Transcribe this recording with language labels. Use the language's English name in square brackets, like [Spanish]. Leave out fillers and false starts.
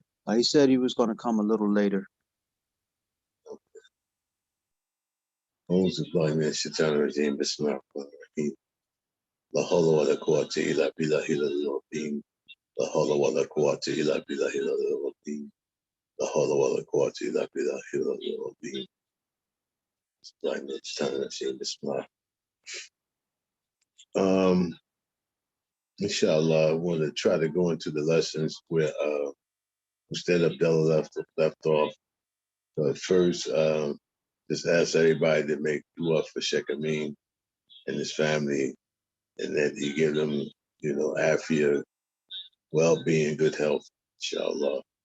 [English] He said he was going to come a little later. [Arabic] أعوذ بالله من الشيطان الرجيم بسم الله الرحمن الرحيم لا حول ولا قوة إلا بالله العظيم لا حول ولا قوة إلا بالله العظيم لا حول ولا قوة إلا بالله العظيم بسم الله من الشيطان الرجيم بسم الله. [English] Inshallah, I want to try to go into the lessons where Ustad Abdullah left off. But first, just ask everybody to make dua for Shaykh Ameen and his family, and that he give them, afia, well-being, good health, inshallah.